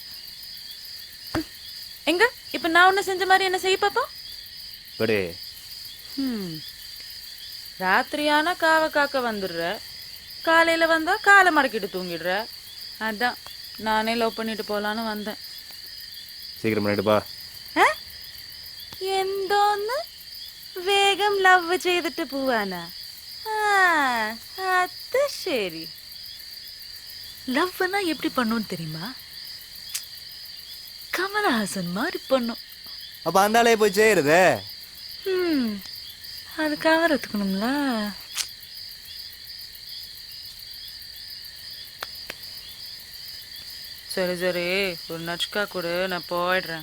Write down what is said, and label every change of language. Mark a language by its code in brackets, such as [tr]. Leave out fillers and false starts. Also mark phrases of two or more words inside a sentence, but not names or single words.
[ta] எங்க இப்ப நான் ஒண்ணு செஞ்ச மாதிரி என்ன செய்ய பாப்போம். ராத்திரியான காவ காக்க வந்துடுற, காலையில வந்தா காலை மடக்கிட்டு தூங்கிடுற. அதான் நானே லவ் பண்ணிட்டு போலான்னு வந்தேன். சீக்கிரம் பண்ணிட்டுப்பா. [ml] എന്തോന്ന് വേഗം ലവ് ചെയ്തിട്ട് പോവാനാ? അത് ശരി. [ta] லவ்னா எப்படி பண்ணும் தெரியுமா? கமலஹாசன் மாதிரி பண்ணும். அப்ப அந்த ஆளே போய் செய்யறது. அது கவர் எடுத்துக்கணும்ல. சரி சரி, ஒரு நச்சுக்கா கொடு, நான் போயிடுறேன்.